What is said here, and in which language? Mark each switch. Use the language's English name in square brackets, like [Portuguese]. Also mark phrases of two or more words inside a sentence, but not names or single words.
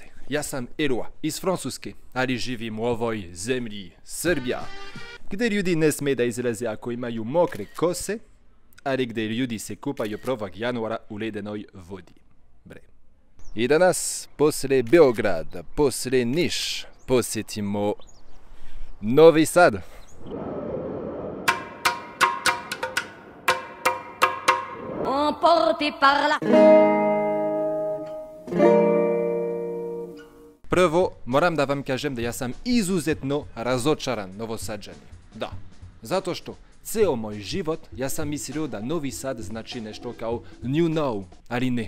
[Serbian] Ja sam Elua iz Francuske, ali živim u ovoj zemlji Srbija, gdje ljudi ne smije da izlaze ako imaju mokre kose, ali gdje ljudi se kupaju 1. januara u ledenoj vodi. Bre. I danas, poslije Beograda, poslije Niš, posjetimo Novi Sad. [French] Emporté par la... [Serbian] Prvo, moram da vam kažem da ja sam izuzetno razočaran Novosadžani. Da, zato što ceo moj život ja sam mislio da Novi Sad znači nešto kao [English] New Now, [Serbian] ali ne.